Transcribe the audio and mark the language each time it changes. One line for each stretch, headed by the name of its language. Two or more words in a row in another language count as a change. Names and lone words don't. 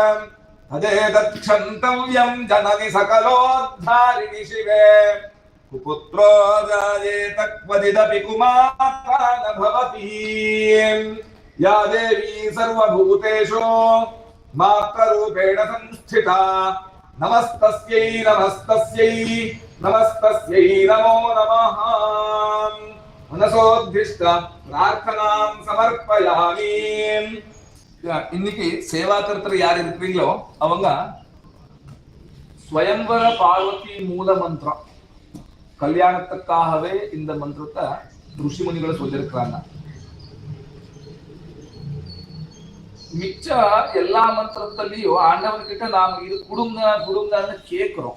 Sanskrit: तदेतत्क्षन्तव्यं जननि सकलोद्धारिणि शिवे कुपुत्रो जायेत क्वचिदपि कुमाता न भवति या देवी सर्वभूतेषु मातृरूपेण संस्थिता नमस्तस्यै नमस्तस्यै नमस्तस्यै नमो नमः मनसोद्दिष्ट प्रार्थनां समर्पयामि.
Tamil: இன்னைக்கு சேவாகர்த்தர் யார் இருக்கிறீங்களோ அவங்க ஸ்வயம்வர பார்வதி மூல மந்திரம் கல்யாணத்துக்காகவே இந்த மந்திரத்தை ಋಷಿ முனிகளை சொல்லியிருக்கிறாங்க. மிச்ச எல்லா மந்திரத்திலையும் ஆண்டவன்கிட்ட நாம இது கொடுங்க கொடுங்கன்னு கேட்கிறோம்.